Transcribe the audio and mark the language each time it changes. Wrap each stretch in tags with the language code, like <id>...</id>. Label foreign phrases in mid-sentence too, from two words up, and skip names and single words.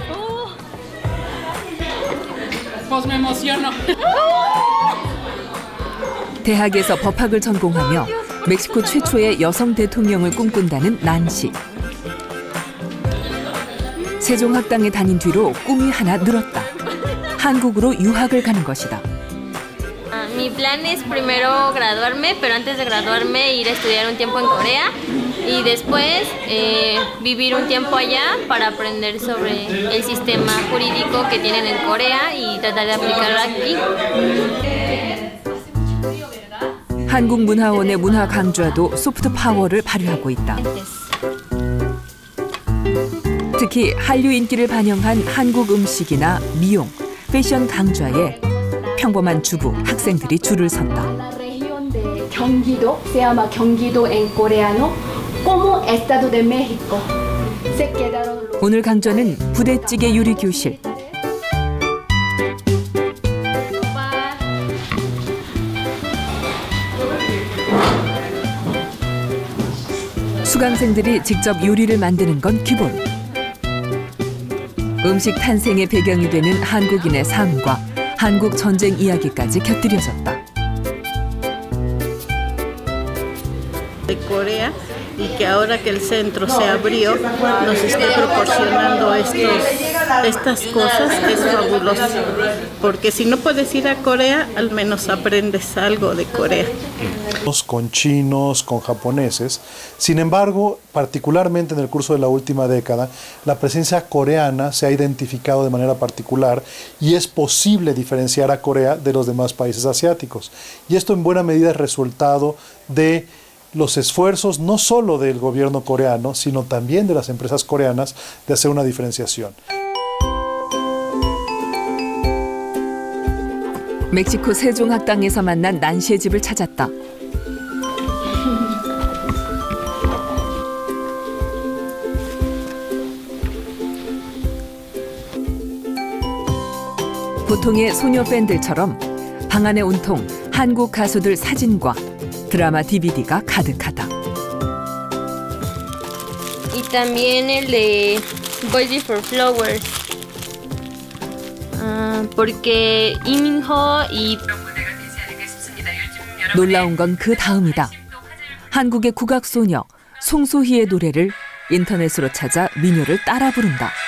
<ko>대학에서 법학을 전공하며 멕시코 최초의 여성 대통령을 꿈꾼다는 난시. 세종학당에 다닌 뒤로 꿈이 하나 늘었다. 한국으로 유학을 가는 것이다.</ko> <es>Mi plan es primero graduarme, pero antes de graduarme ir a estudiar un tiempo en Corea y después vivir un tiempo allá para aprender sobre el sistema jurídico que tienen en Corea y tratar de aplicarlo aquí.</es> <ko>한국문화원의 문화 강좌도 소프트 파워를 발휘하고 있다. 특히 한류 인기를 반영한 한국 음식이나 미용, 패션 강좌에 평범한 주부, 학생들이 줄을 선다. 경기도,</ko> <es>se llama 경기도 en coreano, como Estado de México.</es> <ko>오늘 강좌는 부대찌개 요리 교실. 수강생들이 직접 요리를 만드는 건 기본. 음식 탄생의 배경이 되는 한국인의 삶과 한국 전쟁 이야기까지 곁들여졌다.</ko> <es>De Corea y que ahora que el centro se abrió nos esté proporcionando estas cosas es fabuloso, porque si no puedes ir a Corea al menos aprendes algo de Corea. Con chinos, con japoneses. Sin embargo, particularmente en el curso de la última década, la presencia coreana se ha identificado de manera particular y es posible diferenciar a Corea de los demás países asiáticos. Y esto en buena medida es resultado de los esfuerzos no solo del gobierno coreano, sino también de las empresas coreanas de hacer una diferenciación.</es> <ko>멕시코 세종학당에서 만난 난시의 집을 찾았다. 보통의 소녀 팬들처럼 방 안에 온통 한국 가수들 사진과 드라마 DVD가 가득하다.</ko> <es>Y también el de Boys Before Flowers. Porque Lee Min-ho y</es> <ko>놀라운 건 그 다음이다. 한국의 국악 소녀 송소희의 노래를 인터넷으로 찾아 민요를 따라 부른다.</ko>